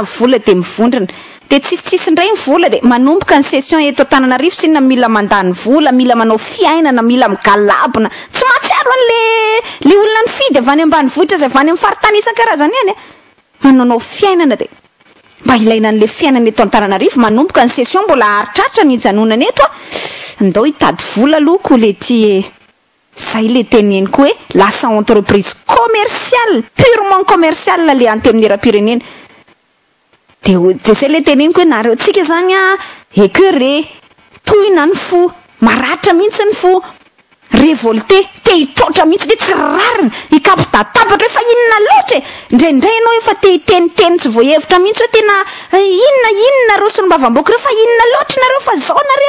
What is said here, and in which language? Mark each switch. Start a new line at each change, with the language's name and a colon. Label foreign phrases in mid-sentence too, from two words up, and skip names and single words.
Malagasy: vola de mivondrona de tsisitsisy indray ny vola de manomboka ny session eto Antananarivo tsy inona mila mandany vola mila manao fiainana mila migalabona tsy mahatsiaro an'le olona ny fidy avy any ambanivohitra zay avy any amin'ny faritany isan-karazany any mananao fiainana de mba ilaina an'le fiainana eto Antananarivo manomboka ny session mbola haritraritra ny hijanonana eto andao hitady vola aloha ko le ty zay le teneniko hoe lasa
French: entreprise commerciale purement commerciale
Malagasy: le Antenimieram-pirenena de zay le teneniko hoe nareo tsika zany écœuré tohina ny fo maratra mihitsy ny fo révolté te hitrotra mihitsy de tsy rarina hikapotatabatra hoe fa inona loatra indraindray ianao efa te hiteniteny tsy voahevitra mihitsy hoe tena inona reo solombavam-bahoaka reo fa inona loatra nareo fa zao nareo